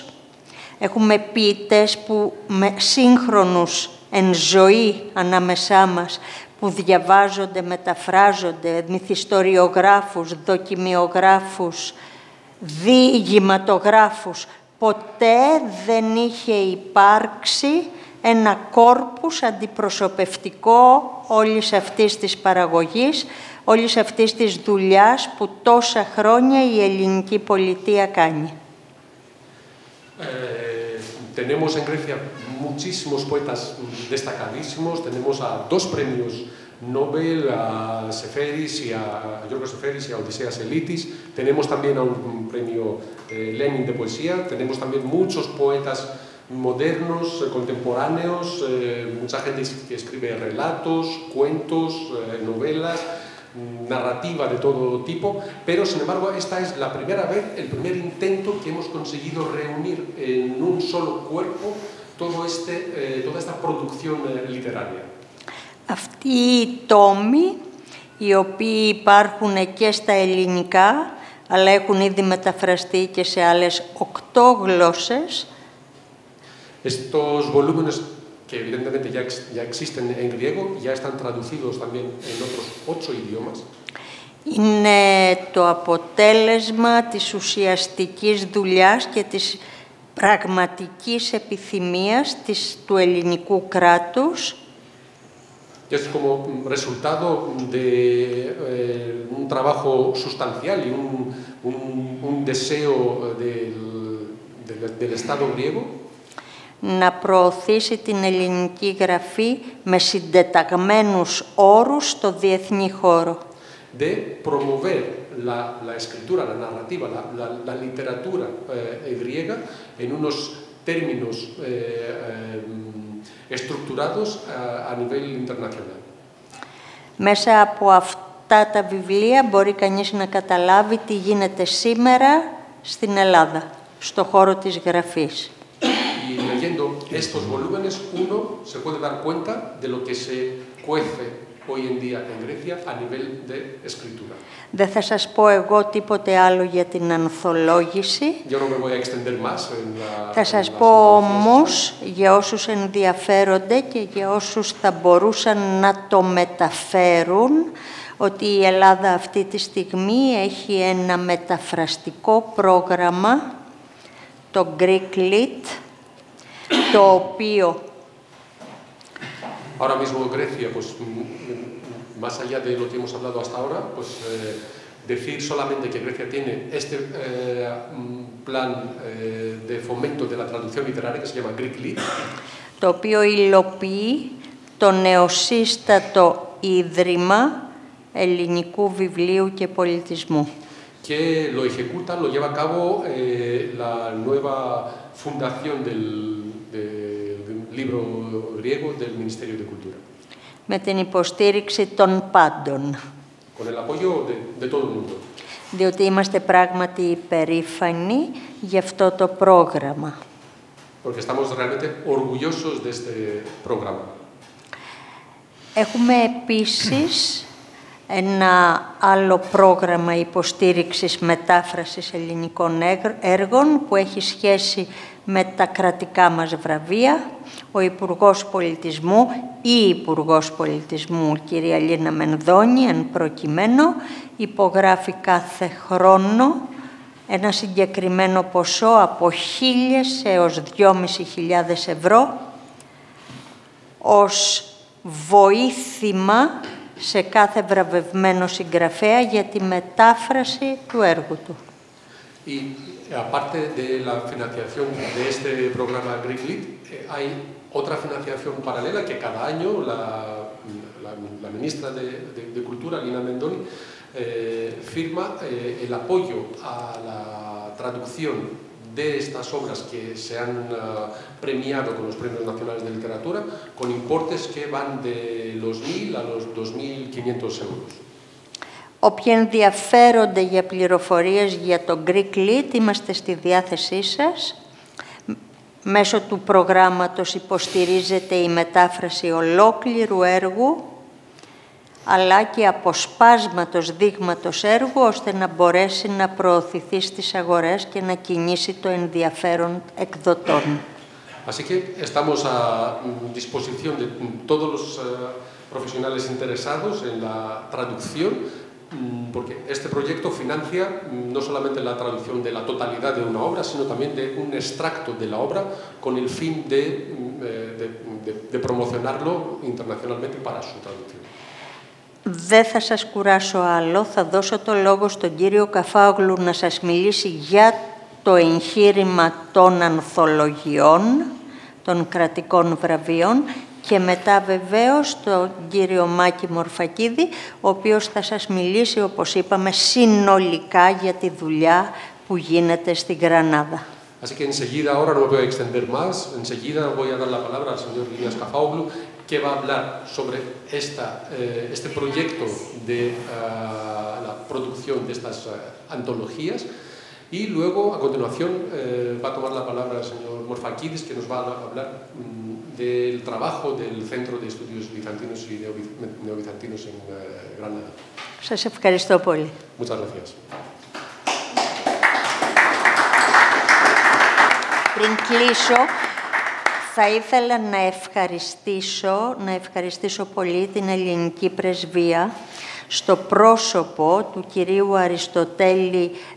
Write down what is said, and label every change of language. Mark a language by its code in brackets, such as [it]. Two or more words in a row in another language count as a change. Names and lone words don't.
[el] Έχουμε ποιητές που με σύγχρονους εν ζωή ανάμεσά μας, που διαβάζονται, μεταφράζονται, μυθιστοριογράφους, δοκιμιογράφους, διηγηματογράφους. Ποτέ δεν είχε υπάρξει ένα κόρπους αντιπροσωπευτικό όλης αυτής της παραγωγής, όλης αυτής της δουλειάς που τόσα χρόνια η ελληνική πολιτεία κάνει. [es] Tenemos en Grecia muchísimos poetas destacadísimos, tenemos a 2 premios Nobel, a Seferis y a Giorgos Seferis y a Odiseas Elitis, tenemos también a un premio Lenin de poesía, tenemos también muchos poetas modernos, contemporáneos, mucha gente que escribe relatos, cuentos, novelas, narrativa de todo tipo, pero sin embargo esta es la primera vez, el primer intento que hemos conseguido reunir en un solo cuerpo toda esta producción literaria. [el] Αυτοί οι τόμοι, οι οποίοι υπάρχουν και στα ελληνικά, αλλά έχουν ήδη μεταφραστεί και σε άλλες 8 γλώσσες. [es] Estos volúmenes que evidentemente ya existen en griego, ya están traducidos también en otros 8 idiomas. [el] Είναι το αποτέλεσμα της ουσιαστικής δουλειάς και της πραγματικής επιθυμίας του ελληνικού κράτους. [es] Y es como resultado de un trabajo sustancial y un deseo del Estado griego. [el] Να προωθήσει την ελληνική γραφή με συντεταγμένους όρους στο διεθνή χώρο. [es] De promover la escritura, la narrativa, la literatura griega en unos términos estructurados a nivel internacional. [el] Μέσα από αυτά τα βιβλία μπορεί κανείς να καταλάβει τι γίνεται σήμερα στην Ελλάδα, στο χώρο της γραφής. [es] Y leyendo estos volúmenes, uno se puede dar cuenta de lo que se cuece hoy en día en Grecia a nivel de escritura. [el] Δεν θα σας πω εγώ τίποτε άλλο για την ανθολόγηση. [es] Yo no me voy a extender más en [el] Θα σας πω όμως για όσους ενδιαφέρονται και για όσους θα μπορούσαν να το μεταφέρουν, ότι η Ελλάδα αυτή τη στιγμή έχει ένα μεταφραστικό πρόγραμμα, το Greek Lit, το οποίο... [es] Ahora mismo Grecia, pues más allá de lo que hemos hablado hasta ahora, pues decir solamente que Grecia tiene este plan de fomento de la traducción literaria que se llama Greek Lit, [el] το οποίο υλοποιεί το νεοσύστατο Ίδρυμα Ελληνικού Βιβλίου και Πολιτισμού. [es] que lo ejecuta, lo lleva a cabo la nueva fundación del libro griego del Ministerio de Cultura. [el] Με την υποστήριξη των πάντων. [es] Con el apoyo de todo el mundo. [el] Διότι είμαστε πράγματι υπερήφανοι για αυτό το πρόγραμμα. [es] Porque estamos realmente orgullosos de este programa. [el] Έχουμε επίσης ένα άλλο πρόγραμμα υποστήριξης μετάφρασης ελληνικών έργων που έχει σχέση με τα κρατικά μας βραβεία. Ο Υπουργός Πολιτισμού ή Υπουργός Πολιτισμού, κυρία Λίνα Μενδώνη, εν προκειμένου, υπογράφει κάθε χρόνο ένα συγκεκριμένο ποσό από 1.000 έως 2.500 ευρώ ως βοήθημα σε κάθε βραβευμένο συγγραφέα για τη μετάφραση του έργου του. [es] Y aparte de la financiación de este programa Greek Lit, hay otra financiación paralela que cada año la ministra de Cultura, Lina Mendoni, firma el apoyo a la traducción de estas obras que se han premiado con los premios nacionales de literatura, con importes que van de los 1.000 a los 2.500 euros. [el] Όποιοι ενδιαφέρονται για πληροφορίες για το Greek Lit, είμαστε στη διάθεσή σας. Μέσω του προγράμματος υποστηρίζεται η μετάφραση ολόκληρου έργου, αλλά και αποσπάσματος δείγματος έργου, ώστε να μπορέσει να προωθηθεί στις αγορές και να κινήσει το ενδιαφέρον εκδοτών. [es] Así que estamos a disposición de todos los profesionales interesados en la traducción, porque este proyecto financia no solamente la traducción de la totalidad de una obra, sino también de un extracto de la obra con el fin de promocionarlo internacionalmente para su traducción. [el] Δεν θα σας κουράσω άλλο, θα δώσω το λόγο στον κύριο Καφάογλου να σας μιλήσει για το εγχείρημα των ανθολογιών, των κρατικών βραβείων και μετά βεβαίως τον κύριο Μάκη Μορφακίδη, ο οποίος θα σας μιλήσει, όπως είπαμε, συνολικά για τη δουλειά που γίνεται στην Γρανάδα. [es] Así que enseguida, ahora no me voy a extender más, enseguida voy a dar la palabra al señor Linas Kafaoglu, que va a hablar sobre este proyecto de la producción de estas antologías. Y luego, a continuación, va a tomar la palabra el señor Morfakidis, que nos va a hablar del trabajo del Centro de Estudios Bizantinos y Neobizantinos en Granada. [el] Σας ευχαριστώ πολύ. [es] Muchas gracias. [el] Πριν κλείσω, θα ήθελα να ευχαριστήσω πολύ την ελληνική πρεσβεία στο πρόσωπο του κυρίου Αριστοτέλη